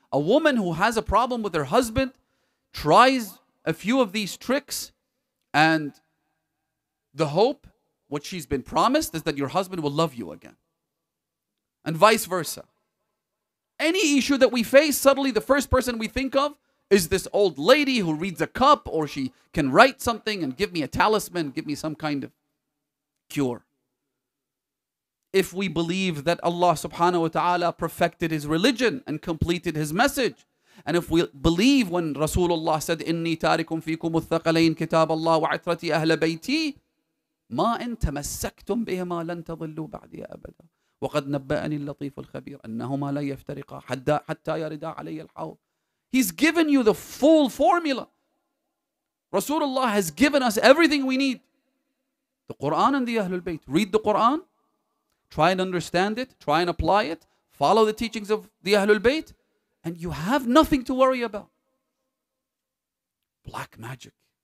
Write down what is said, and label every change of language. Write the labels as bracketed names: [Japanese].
[English] A woman who has a problem with her husband tries a few of these tricks, and the hope, what she's been promised, is that your husband will love you again. And vice versa. Any issue that we face, suddenly the first person we think of is this old lady who reads a cup, or she can write something and give me a talisman, give me some kind of cure. If we believe that Allah subhanahu wa ta'ala perfected his religion and completed his message, and if we believe when Rasulullah said, [Arabic] إِنِّي تَارِكُمْ فِيكُمُ الثَّقَلَيْنِ كِتَابَ اللَّهِ وَعِتْرَتِي أَهْلَ بَيْتِي مَا إِن تَمَسَّكْتُمْ بِهِمَا لَن تَضِلُّوا بَعْدِي أَبَدًا وَقَدْ نَبَّأَنِي اللَّطِيفُ الْخَبِيرُ أَنَّهُمَا لَن يَفْتَرِقَا حَتَّى يَرِدَا عَلَيَّ الْحَوْض. [English] He's given you the full formula. Rasulullah has given us everything we need. The Quran and the Ahlul Bayt. Read the Quran. Try and understand it. Try and apply it. Follow the teachings of the Ahlul Bayt. And you have nothing to worry about. Black magic.